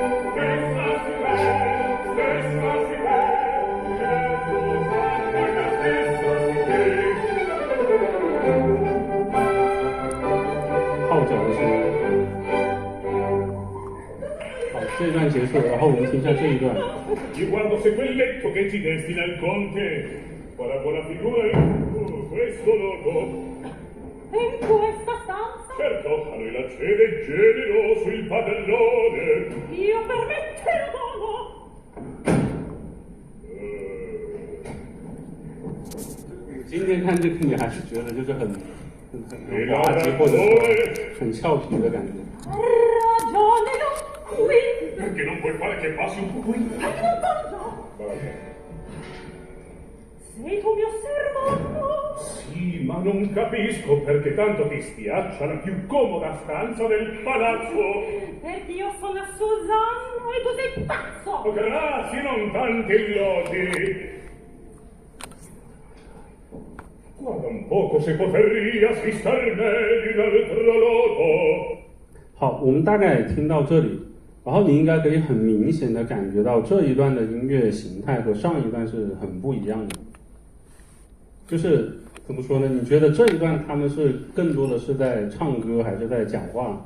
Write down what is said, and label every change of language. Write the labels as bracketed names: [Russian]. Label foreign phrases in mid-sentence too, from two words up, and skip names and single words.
[Chinese] 号角的声音。好，这一段结束，然后我们听一下这一段。 [Italian] Io guardo se quel letto che ci destina il conte fa la buona figura in questo loco. In questa stanza? Certo, a noi la cede generoso il padellone. Io permette lo dono. [Chinese] 今天看这个，你还是觉得就是很滑稽，或者说很俏皮的感觉。 [Italian] Ragionelo qui. Perché non puoi fare che passi un po' qui? Perché non posso? Sei tu mio servando? Sì, ma non capisco perché tanto ti spiaccia la più comoda stanza del palazzo. Perché io sono Susanna e tu sei pazzo. Oh, grazie, non tanti elogi. Guarda un poco se potresti star meglio in altro loco. [Chinese] 好，我们大概听到这里，然后你应该可以很明显的感觉到这一段的音乐形态和上一段是很不一样的。就是怎么说呢？你觉得这一段他们是更多的是在唱歌还是在讲话？